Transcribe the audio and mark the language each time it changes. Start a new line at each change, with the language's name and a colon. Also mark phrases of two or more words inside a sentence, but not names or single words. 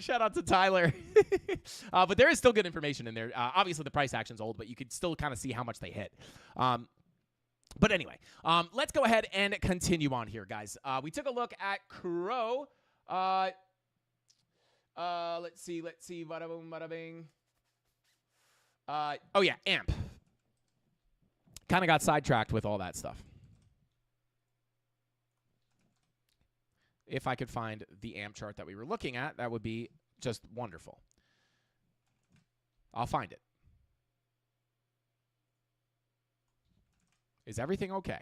English: Shout out to Tyler. But there is still good information in there. Obviously, the price action's old, but you could still kind of see how much they hit. But anyway, let's go ahead and continue on here, guys. We took a look at Crow. Let's see. Bada boom, bada bing. Oh, yeah, AMP. Kind of got sidetracked with all that stuff. If I could find the AMP chart that we were looking at, that would be just wonderful. I'll find it. Is everything okay?